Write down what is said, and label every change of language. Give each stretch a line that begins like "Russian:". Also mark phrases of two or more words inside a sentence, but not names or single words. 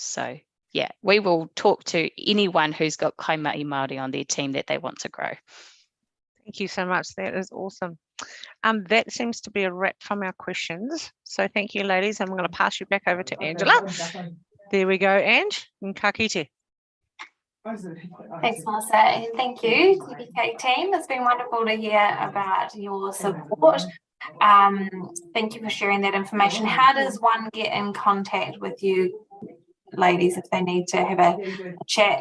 English: So we will talk to anyone who's got
Māori: kaimai Māori
English: on their team that they want to grow. Thank you so much. That is awesome. That seems to be a wrap from our questions. So thank you, ladies. I'm going to pass you back over to Angela. There we go, Ange. And
Māori: ka kite.
English: Thanks, Melissa, and thank you, TPK team. It's been wonderful to hear about your support. Thank you for sharing that information. How does one get in contact with you, ladies, if they need to have a chat?